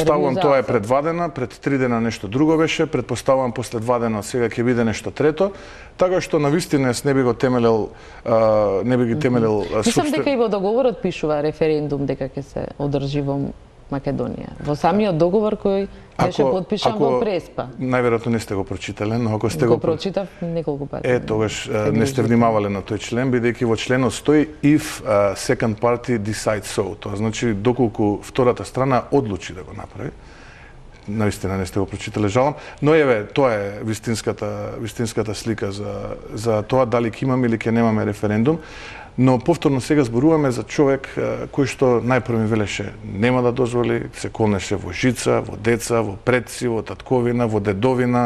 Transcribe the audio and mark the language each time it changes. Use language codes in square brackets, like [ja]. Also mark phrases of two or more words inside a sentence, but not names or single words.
[mk] Предпоставувам тоа е предвадена, пред 3 дена нешто друго беше, предпоставувам после 2 дена сега ќе биде нешто трето, така што навистина не би го темелел, не би ги темелел Мислам дека и во договорот пишува референдум дека ќе се одржи во Македонија. Во самиот договор кој беше подпишан во Преспа. Најверојатно не сте го прочитале, но ако сте го прочитав неколку пати. Тогаш не сте внимавале на тој член, бидејќи во членот стои [en] if second party decides so. [mk] Тоа значи доколку втората страна одлучи да го направи. Наистина не сте го прочитале, жалам, но еве тоа е вистинската слика за тоа дали ќе имаме или ќе немаме референдум. Но повторно сега зборуваме за човек кој што најпрво ми велеше нема да дозволи, се колнеше во жица, во деца, во предци, во татковина, во дедовина.